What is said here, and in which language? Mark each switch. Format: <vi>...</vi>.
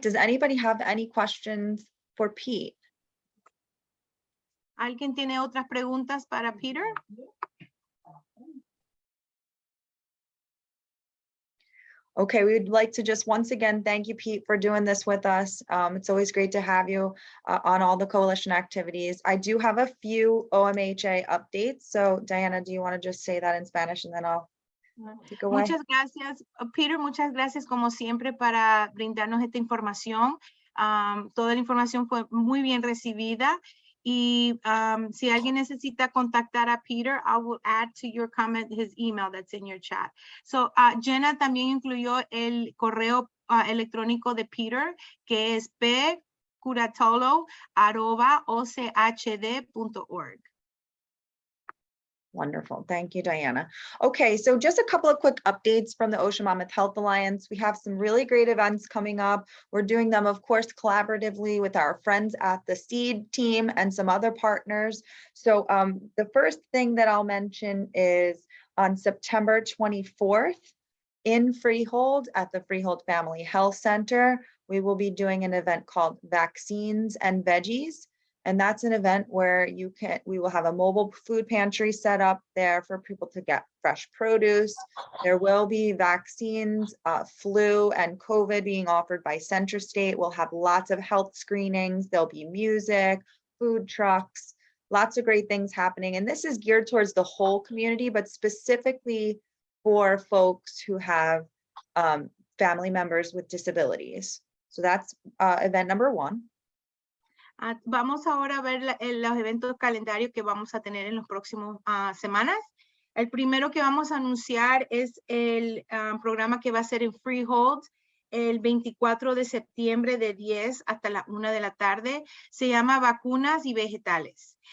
<en>Does anybody have any questions for Pete?</en> <es>¿Alguien tiene otras preguntas para Peter?</es> <en>Okay, we'd like to just once again thank you, Pete, for doing this with us. It's always great to have you on all the coalition activities. I do have a few OMHA updates. So Diana, do you want to just say that in Spanish and then I'll take away?</en> <es>Muchas gracias, Peter. Muchas gracias como siempre para brindarnos esta información. Toda la información fue muy bien recibida. Y si alguien necesita contactar a Peter,</es> <en>I will add to your comment his email that's in your chat.</en> <es>So Jenna también incluyó el correo electrónico de Peter, que es pcuratolo@ochd.org.</es> <en>Wonderful. Thank you, Diana. Okay, so just a couple of quick updates from the Ocean Monmouth Health Alliance. We have some really great events coming up. We're doing them, of course, collaboratively with our friends at the SEED team and some other partners. So the first thing that I'll mention is on September 24th in Freehold at the Freehold Family Health Center, we will be doing an event called Vaccines and Veggies. And that's an event where we will have a mobile food pantry set up there for people to get fresh produce. There will be vaccines, flu and COVID being offered by CentraState. We'll have lots of health screenings. There'll be music, food trucks, lots of great things happening. And this is geared towards the whole community, but specifically for folks who have family members with disabilities. So that's event number one.</en> <es>Vamos ahora a ver los eventos calendarios que vamos a tener en los próximos semanas. El primero que vamos a anunciar es el programa que va a ser en Freehold el 24 de septiembre de 10 hasta la 1 de la tarde. Se llama Vacunas y Vegetales.</es>